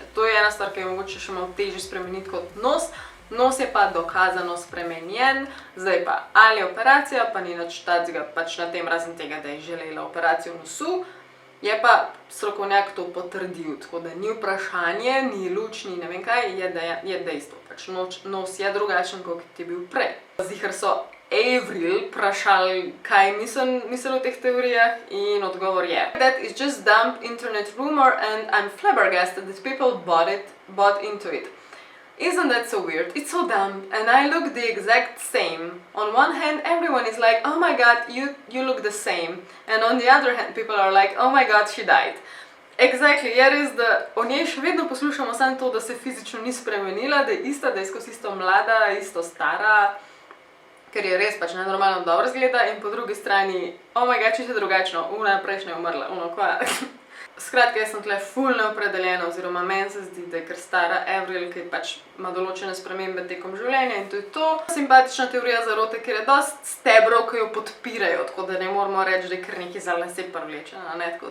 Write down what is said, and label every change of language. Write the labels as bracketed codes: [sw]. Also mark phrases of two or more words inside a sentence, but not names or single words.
[sl] To je ena stvar, ki je mogoče še malo težje spremeniti kot nos. Nos je pa dokazano spremenjen, zdaj pa ali operacija, pa ni nič tacga pač na tem, razen tega, da je želela operacijo nosu, je pa strokovnjak to potrdil, tako da ni vprašanje, ni luč, ni ne vem kaj, je dejstvo. Pač nos je drugačen, kot je bil prej. Ziher so Avril vprašali, kaj misel o teh teorijah in odgovor je: [en] That is just dumb internet rumor and I'm flabbergasted that people bought into it. Isn't that so weird? It's so dumb and I look the exact same. On one hand everyone is like, oh my god, you look the same. And on the other hand people are like, oh my god, she died. Exactly, [sl] je res, da o njej še vedno poslušamo samo to, da se fizično ni spremenila, da je ista, da je skozi isto mlada, isto stara, ker je res pač nenormalno dobro izgleda in po drugi strani, [en] oh my god, [sl] čisto drugačno, prejšnja je umrla, kva. Skratka, jaz sem tle ful neopredeljena, oziroma meni se zdi, da je kar stara Avril, ki pač ima določene spremembe tekom življenja in to je to. Simpatična teorija zarote, ker je dosti stebrov, ki jo podpirajo, tako da ne moramo reči, da je kar nekaj za lase privlečena, ne tako.